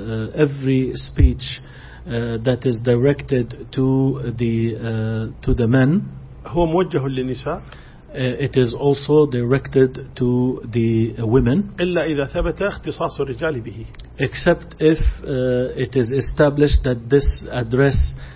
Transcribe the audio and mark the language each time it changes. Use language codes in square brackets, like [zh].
[en] Every speech that is directed to the men. [ar] هو موجه للنساء. [en] It is also directed to the women. [ar] إلا إذا ثبت اختصاص الرجال به. [en] Except if it is established that this address